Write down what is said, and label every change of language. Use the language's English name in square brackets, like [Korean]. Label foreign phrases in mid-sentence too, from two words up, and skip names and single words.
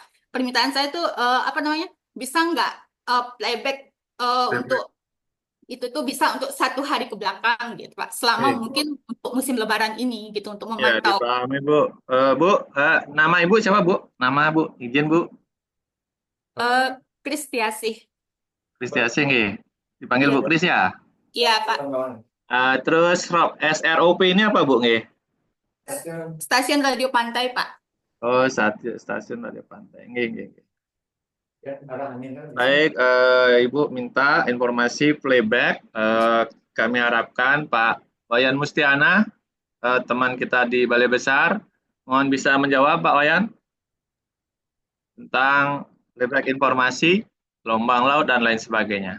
[Indonesian] Permintaan saya itu, bisa nggak playback untuk itu tuh bisa untuk 1 hari ke belakang, gitu, Pak. Selama mungkin untuk musim Lebaran ini, gitu, untuk Ya, memantau. dipahami, Bu. Bu, nama Ibu siapa, Bu? Nama Bu, izin, Bu. Kristiasih. Kristiasih nggih. Dipanggil Iya, Bu Kris ya? Iya, Pak. Terus SROP ini apa, Bu nggih? Stasiun Radio Pantai, Pak. Oh, stasiun Radio Pantai. Nggih. Baik, Ibu minta informasi playback. Kami harapkan Pak Wayan Mustiana, teman kita di Balai Besar, mohon bisa menjawab, Pak Wayan, tentang playback informasi, gelombang laut dan lain sebagainya.